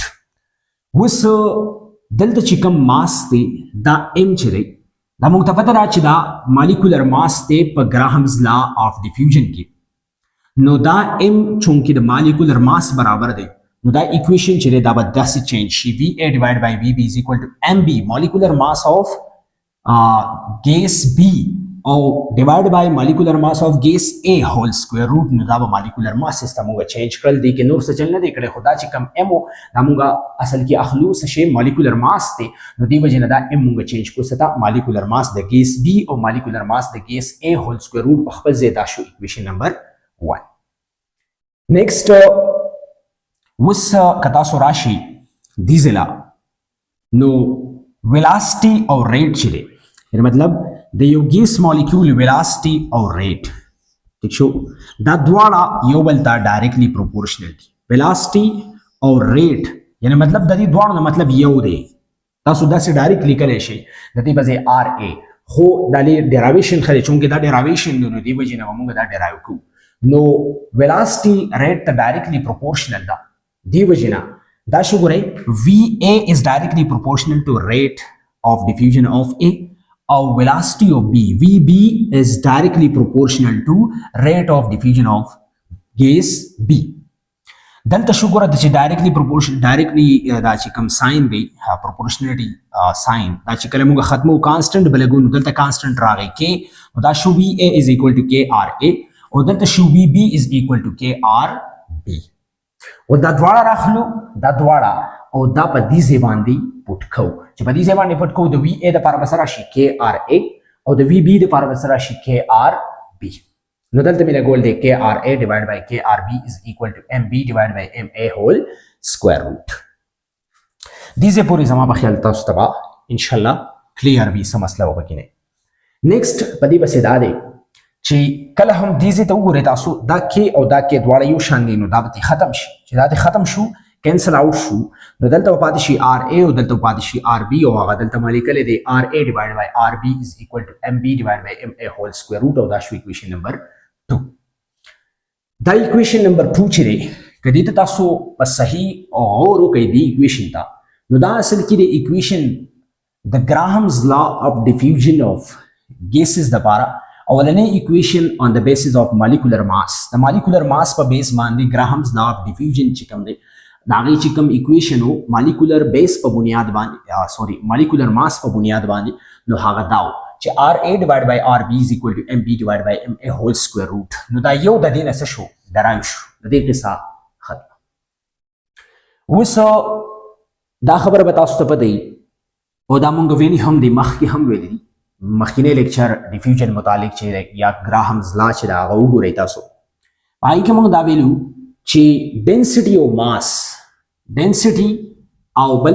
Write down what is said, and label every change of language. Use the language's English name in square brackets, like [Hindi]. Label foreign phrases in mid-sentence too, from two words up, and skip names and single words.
[Pashto] اوس دلته چې کوم ماس دی دا M چې دی دا موږ ته پته ده چې دا مالیکولر ماس دی په ګراهمز لا آف ډیفیوژن کې نو دا M چونکې د مالیکولر ماس برابر دی نو دا equation چې دا به داسې چینج شي [English] VA divided by VB is equal to MB molecular mass of gas B [Pashto] او [English] divided by molecular mass of gas A whole square root [Pashto] نو دا به [English] molecular mass [Pashto] سیستم موږ چینج کړل دي کې نور څه چل نه دی کړی خدا چې کم M دا موږ اصل کې اخلو څه شی [English] molecular mass [Pashto] دی نو دی وجه نه دا M موږ چینج کو ستا [English] molecular mass [Pashto] د [English] gas B [Pashto] او [English] molecular mass [Pashto] د [English] gas A whole square root [Pashto] په خپل ځای دا شو [English] equation number 1. [Pashto] next اوس که تاسو راشي دې ځله نو ویلاسټي او ریټ چې دی یعنې مطلب د یو ګیس مالیکول ویلاسټي او ریټ ٹھیک شو دا دواړه یو بل ته ډایرکټلی پروپورشنل دي ویلاسټي او ریټ یعنې مطلب د دې دواړو نه مطلب یو دی تاسو داسې ډایرکټ لیکلی شئ د دې په ځای RA خو دا ډیرایویشن ښه دی چونکې دا ډیرایویشن دی نو دې وجې نه به موږ دا ډیرایو کوو نو ویلاسټي ریټ ته ډایرکټلی پروپورشنل ده دی وجنا دا شو ګورئ [English] VA is directly proportional to rate of diffusion of A or velocity of B VB is directly proportional to rate of diffusion of gas B [Pashto] دلته شو ګوره چې directly دا چې کوم ساين دی proportionality ساين دا چې کله موږ ختمو constant بلګو نو دلته constant راغی K نو دا شو [English] VA is equal to KRA [Pashto] او دلته شو [English] VB is equal to KRB [Pashto] او دا دواړه راخلو دا دواړه او دا په دې ځای باندې پټ کوو چې په دې ځای باندې پټ کوو د VA دپاره به څه راشي KRA او د VB دپاره به څه راشي KRB نو دلته مې لګول دی [English] KRA divided by KRB is equal to MB divided by MA whole square root. [Pashto] دې ځای پورې زما په خیال تاسو ته به انشاءالله کلیر وي څه مسله به پکې نه. نیکسټ په دې پسې دا دی چې کله هم دې ځای ته وګورئ تاسو دا کې او دا کې دواړه یو شان دي نو دا به ختم شي چې دا ختم شو کینسل آوټ شو نو دلته به پاتې شي RA او دلته به پاتې شي RB او هغه دلته ما لیکلی دی [English] RA divided by RB is equal to MB divided by MA whole square root [Pashto] او دا شو [English] equation number 2. [Pashto] دا [English] equation number 2 [Pashto] چې دی که دې ته تاسو په صحیح غور وکئ دې equation ته نو دا اصل کې د equation د Graham's [English] law of diffusion of gases [Pashto] دپاره اولنی [English] equation on the basis of molecular mass [Pashto] د [English] molecular mass [Pashto] په بیس باندې [English] Graham's law of diffusion [Pashto] چې کوم دی د هغې چې کوم equation و [English] molecular base [Pashto] په بنیاد باندې [English] molecular mass [Pashto] په بنیاد باندې نو هغه دا و چې [English] RA divided by RB is equal to MB divided by MA whole square root [Pashto] نو دا یو د دې نه څه شو درایو شو د دې قصه ختمه. اوس دا خبره به تاسو ته پته وي او دا مونږ ویلي هم دی مخکې هم ویلي دي مخکینی لیکچر ډیفیوژن متعلق چې یا ګراهمز لا چې دا هغه وګورئ تاسو هغې کې موږ دا ویلو چې ډینسټي او ماس ډینسټي او بل